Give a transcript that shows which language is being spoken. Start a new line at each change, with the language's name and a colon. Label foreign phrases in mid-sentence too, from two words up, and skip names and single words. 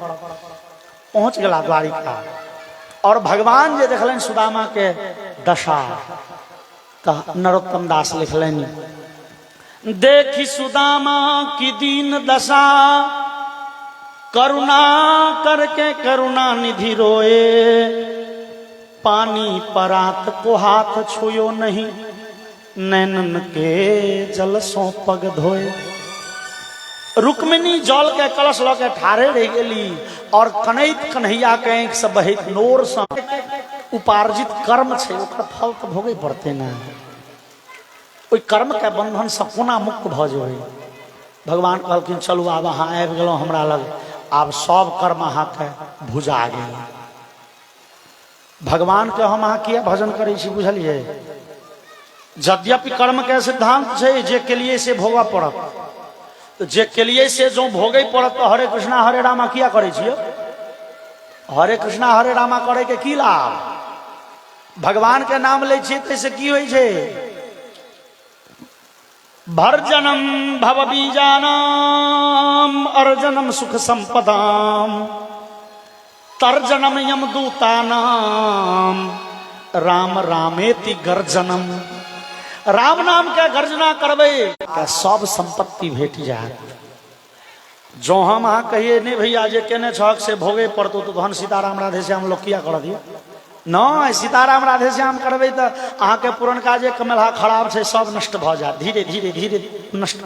Maithili: पहुंच गला द्वारिका, और भगवान जे देखलन सुदामा के दशा, तो नरोत्तम दास लिखलनि,
Braj: देखी सुदामा की दीन दशा, करुणा करके करुणा निधि रोए, पानी परात को हाथ छुयो नहीं, नैनन के जल सो पग धोए।
Maithili: रुक्मिणी जल के कलश ल के ठारे रह गेली, और कनैत कन्हैया के आंख से बहैत नोर से उपार्जित कर्म छै, ओकर फल तो भोगे पड़ते न। ओहि कर्म के बंधन से कोना मुक्त भ जेबै। भगवान कहलखिन चलू आब अहाँ आबि गेलहुँ हमरा लग, आब सब कर्म अहाँ के भुजा गेल। भगवान के हम अहाँ किया भजन करै छी बुझलिए। यद्यपि कर्म के सिद्धांत छै जे के लिए से भोगऽ पड़त, तो जे के लिए से जो भोगे पड़त तो हरे कृष्णा हरे रामा किया करै छियै। हरे कृष्णा हरे रामा करे के की लाभ? भगवान के नाम लै छियै तैसे की होइ छै?
Sanskrit: भर्जनम भव बीजानाम अर्जनम सुख संपदाम तर्जनम यमदूतानाम राम रामेति गर्जनम।
Maithili: राम नाम के गर्जना करबे का सब संपत्ति भेट जाए। जो हम अहाँ कहिए नहीं भैया जे केने छक से भोगे पड़तो तो तहन सीताराम राधे श्याम लोग किया कर दिए न। सीताराम राधे श्याम करबे तो अहाँ के पुरनका जे कमलहा खराब छै सब नष्ट भ जाए, धीरे धीरे धीरे नष्ट।